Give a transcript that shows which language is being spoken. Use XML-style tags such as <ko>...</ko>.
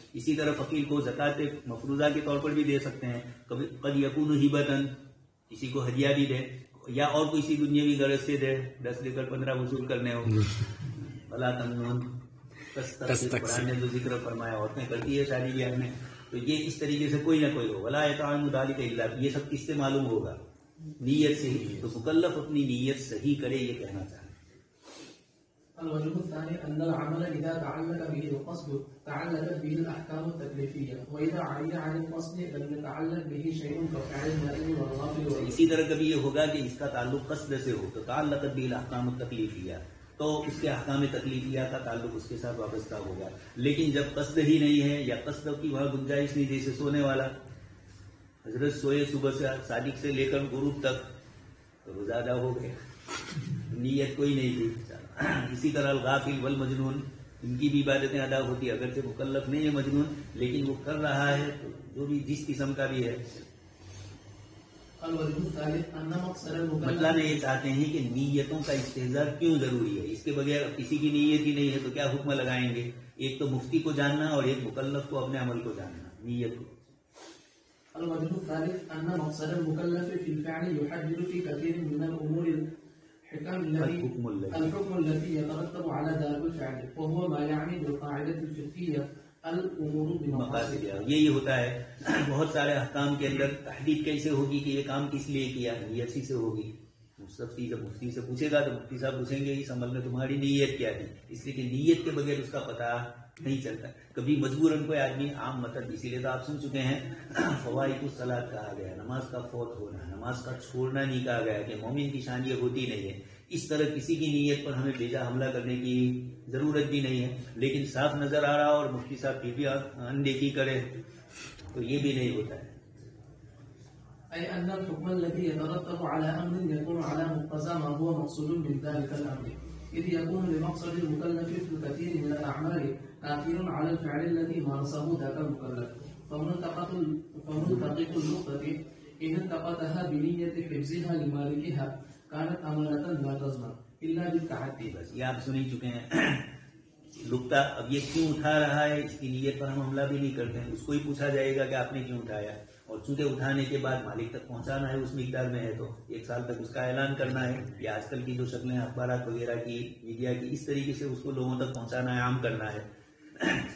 <ur>اسی طرح فقیر کو زکوٰۃ مفروضہ کے طور پر بھی دے سکتے ہیں، کبھی</ur> <ar>قد یکون ہبتن،</ar> <ur>کسی کو ہدیہ بھی دے یا اور کسی دنیاوی غرض سے دے، 10 لے کر 15 وصول کرنے ہو.</ur> <ar>ولا تمنن تستکثر،</ar> <ur>قرآن نے جو ذکر فرمایا عورتیں کرتی ہے شادی بیاہ میں، تو یہ اس طریقے سے کوئی نہ کوئی ہو.</ur> <ar>ولا یطعم ذلک الا،</ar> <ur>یہ سب کس سے معلوم ہوگا؟ نیت سے ہی. تو مکلف اپنی نیت صحیح کرے، یہ کہنا چاہتے ہیں.</ur> <ar>الوجه الثاني أن العمل إذا تعلق به القصد تعلقت به الأحكام التكليفية، وإذا عري عن القصد لم يتعلق به شيء كفعل النائم والغافل.</ar> <ur>اسی طرح کبھی یہ ہوگا کہ اس کا تعلق قصد سے ہو تو</ur> <ar>تعلقت به الأحكام التكليفية،</ar> <ur>تو اس کے احکام تکلیفیہ کا تعلق اس کے ساتھ وابستہ ہوگا. لیکن جب قصد ہی نہیں ہے یا قصد کی وہاں گنجائش نہیں، جیسے سونے والا حضرت سوئے صبح سے صادق سے لے کر غروب تک، تو روزہ ادا ہو گیا، نیت کوئی نہیں تھی. اسی طرح الغافل والمجنون، ان کی بھی عبادتیں ادا ہوتی، اگرچہ مکلف نہیں ہے مجنون لیکن وہ کر رہا ہے، تو جو بھی جس قسم کا بھی ہے. مطلب یہ چاہتے ہیں کہ نیتوں کا استحضار کیوں ضروری ہے. اس کے بغیر کسی کی نیت ہی نہیں ہے تو کیا حکم لگائیں گے؟ ایک تو مفتی کو جاننا اور ایک مکلف کو اپنے عمل کو جاننا، نیت کو.</ur> <ar>الوجه الثالث أن مقصد المكلف في الفعل يحدد في كثير من الأمور الحكم الذي يترتب على ذلك الفعل، وهو ما يعني بالقاعدة الفقهية الأمور بمقاصدها.</ar> <ur>یہی ہوتا ہے بہت سارے احکام کے اندر تحدید کیسے ہوگی کہ یہ کام کس لیے کیا، نیت سے ہوگی. مفتی جب مفتی سے پوچھے گا تو مفتی صاحب پوچھیں گے اس عمل میں تمہاری نیت کیا تھی، اس لیے کہ نیت کے بغیر اس کا پتہ نہیں چلتا. کبھی مجبوراً کوئی آدمی عام مطلب، اسی لیے تو آپ سن چکے ہیں فوائد الصلاۃ کہا گیا، نماز کا فوت ہونا، نماز کا چھوڑنا نہیں کہا گیا کہ مومن کی شان یہ ہوتی نہیں ہے. اس طرح کسی کی نیت پر ہمیں بیجا حملہ کرنے کی ضرورت بھی نہیں ہے. لیکن صاف نظر آ رہا اور مفتی صاحب پھر بھی اندیکھی کرے تو یہ بھی نہیں ہوتا ہے.</ur> <ar>أي أن الحكم الذي يترتب على أمر يكون على مقتضى ما هو مقصود من ذلك الأمر، إذ يكون لمقصد المكلف في كثير من الأعمال تأثير على الفعل الذي مارسه ذاك المكلف. فمنطقة النقطة إن التقطها بنية حفظها لمالكها كانت أمانة لا تضمن إلا بالتعدي.</ar> <ur>بس یہ آپ سن ہی چکے ہیں نقطہ. اب یہ کیوں اٹھا رہا ہے، اس کی نیت پر ہم حملہ بھی نہیں کرتے ہیں. اس کو ہی پوچھا جائے گا کہ آپ نے کیوں اٹھایا، اور چونکہ اٹھانے کے بعد مالک تک پہنچانا ہے اس مقدار میں ہے تو 1 سال تک اس کا اعلان کرنا ہے، یا آج کل کی جو شکلیں اخبارات وغیرہ کی، میڈیا کی، اس طریقے سے اس کو لوگوں تک پہنچانا ہے، عام کرنا ہے.</ur>